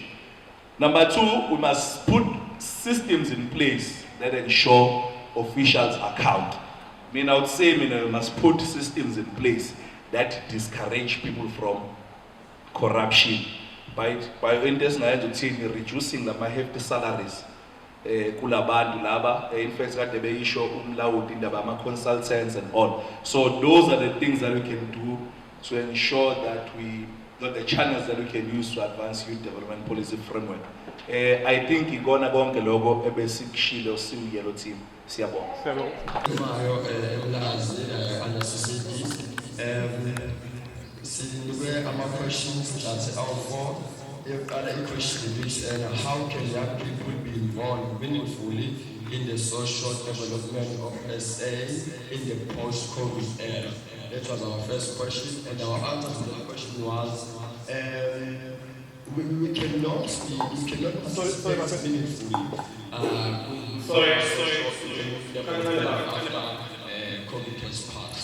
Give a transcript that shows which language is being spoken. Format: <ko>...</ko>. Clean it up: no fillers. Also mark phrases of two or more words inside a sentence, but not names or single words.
<en>Number two, we must put systems in place that ensure officials account. I would say we must put systems in place that discourage people from corruption by reducing the hefty salaries.</en> <nd>Kulabantu laba,</nd> <en>in fact,</en> <nd>kade beyisho umlawudi indaba ama-</nd> <en>consultants and all. So those are the things that we can do to ensure that the channels that we can use to advance youth development policy framework. I think</en> <nd>igona konke lokho ebesikushilo siwuyelo team. Siyabonga. Sinikwe ama-</nd> <en>questions that are for. If other question is how can young people be involved meaningfully in the social development of SA in the post-COVID era? That was our first question, and our answer to that question was we cannot participate meaningfully COVID has passed.</en>